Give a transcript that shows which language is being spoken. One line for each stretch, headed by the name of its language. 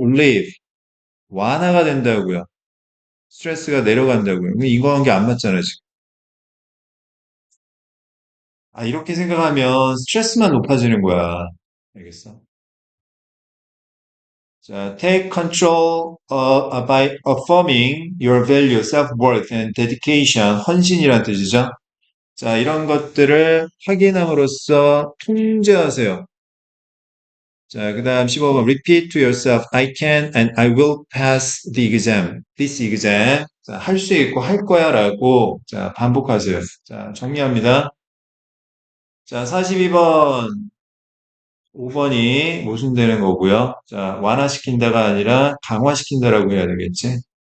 Korean: relieve. 완화가 된다고요. 스트레스가 내려간다고요. 인과관계 안 맞잖아, 지금. 아, 이렇게 생각하면 스트레스만 높아지는 거야. 알겠어?
English: 자, take control by affirming your value, self-worth, and dedication.
Korean: 헌신이란 뜻이죠. 자, 이런 것들을 확인함으로써 통제하세요. 자, 그 다음 15번.
English: Repeat to yourself, I can and I will pass the exam. This exam.
Korean: 자, 할 수 있고 할 거야 라고 자, 반복하세요. 자, 정리합니다. 자, 42번. 5번이 모순되는 거고요. 자, 완화시킨다가 아니라 강화시킨다라고 해야 되겠지.